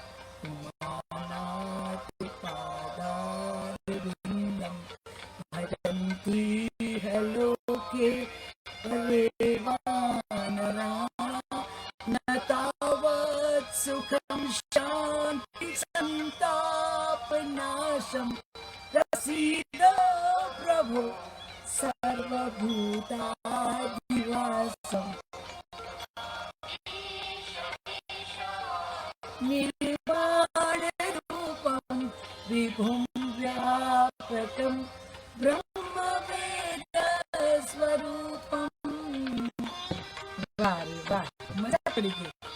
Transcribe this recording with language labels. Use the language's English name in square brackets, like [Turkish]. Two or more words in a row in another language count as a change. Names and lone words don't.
[Sanskrit] लोके न तावत् सुखं शान्ति संतापनाशं प्रसीद प्रभो सर्वभूताधिवासम्. निर्वाण रूपं विभुं व्यापकं ब्रह्मवेद स्वरूपम. [Hindi] वाह रे वाह, [Gujarati] મજા પડી ગઈ.